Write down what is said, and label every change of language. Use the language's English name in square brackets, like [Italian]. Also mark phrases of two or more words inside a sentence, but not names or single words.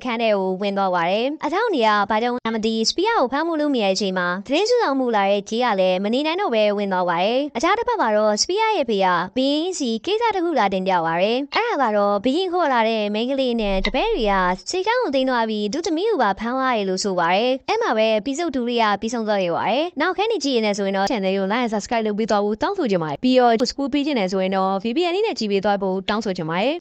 [Burmese] န်းထဲကိုဝင်သွားပါတယ်။အဆောင်တွေကဘာကြောင့်မသိစပီယာကိုဖမ်းမှုလုပ်မိတဲ့အချိန်မှာသတင်းစုဆောင်မှုလာတဲ့ဂျေကလည်းမနေနိုင်တော့ပဲဝင်သွားပါတယ်။အခြားတစ်ဖက်မှာတော့စပီယာရဲ့ဖေကဘင်းကြီးစီကိစ္စတစ်ခုလာတင်ပြပါတယ်။အဲ့ဒါကတော့ဘင်းခေါ်လာတဲ့မိန်းကလေးနဲ့တပည့်တွေကစိတ်ကောင်းကိုသိမ်းသွားပြီးသူသမီးကိုပါဖမ်းသွားရလို့ဆိုပါတယ်။အဲ့မှာပဲပြီးစုပ်တူလေးကပြီးဆုံးသွားရပါတယ်။နောက်ခန်းနေကြည့်နေဆိုရင်တော့ channel ကို [English] like and subscribe [Burmese] လုပ်ပြီးတော့တောင်းဆိုချင်ပါတယ်။ပြီးတော့ school ပြီးချင်တယ်ဆိုရင်တော့ VPN နဲ့ကြည့်ပေးသွားဖို့တောင်းဆိုချင်ပါတယ်။